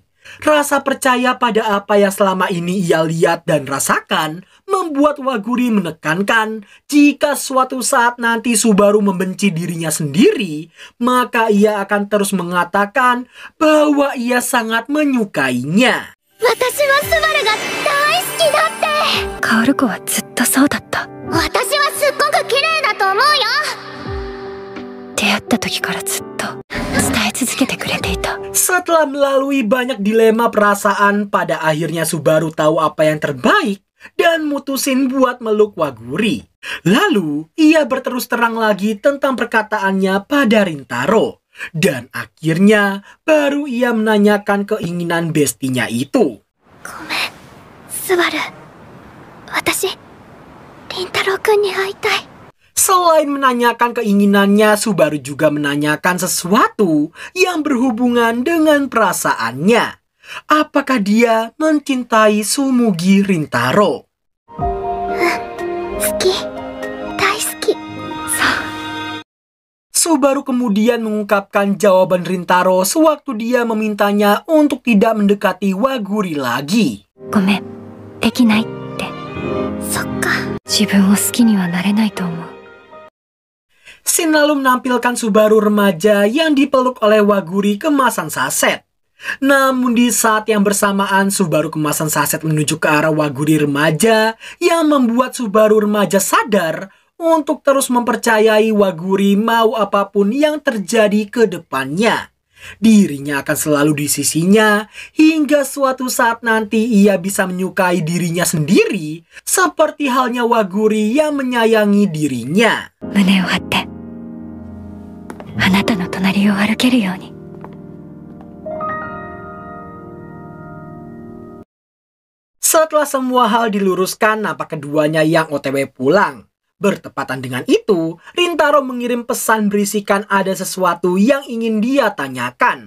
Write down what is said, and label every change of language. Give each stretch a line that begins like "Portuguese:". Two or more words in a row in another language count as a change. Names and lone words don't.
Indonesian: Rasa percaya pada apa yang selama ini ia lihat dan rasakan membuat Waguri menekankan jika suatu saat nanti Subaru membenci dirinya sendiri, maka ia akan terus mengatakan bahwa ia sangat menyukainya.
Japanese: 私はスバルが大好きだってカオルコはずっとそうだった。私はすっごく綺麗だと思うよ出会った時からずっと伝え続けてくれていた。
Indonesian: Setelah melalui banyak dilema perasaan, pada akhirnya Subaru tahu apa yang terbaik dan mutusin buat meluk Waguri. Lalu, ia berterus terang lagi tentang perkataannya pada Rintaro. Dan akhirnya, baru ia menanyakan keinginan bestinya itu.
Japanese: ごめんスバル私リンタロウ君に会いたい
Indonesian: Selain menanyakan keinginannya, Subaru juga menanyakan sesuatu yang berhubungan dengan perasaannya. Apakah dia mencintai Tsumugi Rintaro?
Japanese: 好き大好き
Indonesian: Subaru kemudian mengungkapkan jawaban Rintaro sewaktu dia memintanya untuk tidak mendekati Waguri lagi.
Japanese: ごめん、できないって。そっか。自分を好きにはなれないと思う。
Indonesian: Scene lalu menampilkan Subaru remaja yang dipeluk oleh Waguri kemasan saset. Namun di saat yang bersamaan Subaru kemasan saset menuju ke arah Waguri remaja yang membuat Subaru remaja sadar untuk terus mempercayai Waguri mau apapun yang terjadi ke depannya. Dirinya akan selalu di sisinya hingga suatu saat nanti ia bisa menyukai dirinya sendiri seperti halnya Waguri yang menyayangi dirinya.
Japanese: 胸を張って、あなたの隣を歩けるように。
Indonesian: Setelah semua hal diluruskan, nampak keduanya yang OTW pulang. Bertepatan dengan itu, Rintaro mengirim pesan berisikan ada sesuatu yang ingin dia tanyakan.